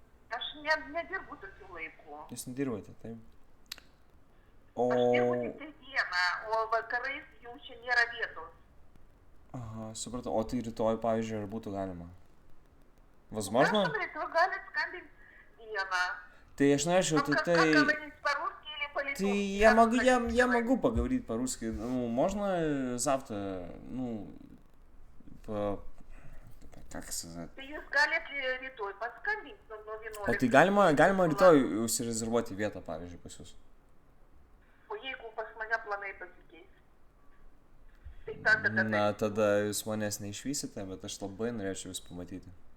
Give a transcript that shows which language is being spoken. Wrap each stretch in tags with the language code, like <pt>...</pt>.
<lt>aš nedirbu tokiu laiku. Jūs nedirbate, taip? Aš dirbu tik tai dieną, o vakarais jau čia nėra vietos. Aha, supratau. O tai rytoj, pavyzdžiui, ar būtų galima?</lt> <ru>Возможно?</ru> <lt>Prašom, rytoj galit skambinti dieną. Tai aš norėčiau,</lt> <ru>Как</ru> <lt>tai...</lt> <ru>говорить по-русски или по-литовски? Ты, я могу поговорить по-русски. Ну, можно завтра, ну, как сказать?</ru> <lt>Tai jūs galite rytoj paskambinti nuo 11. O tai galima rytoj užsirezervuoti vietą, pavyzdžiui, pas jūs? O jeigu pas mane planai pasikeis? Tai tada... Na, tada jūs manęs neišvysite, bet aš labai norėčiau jūs pamatyti.</lt>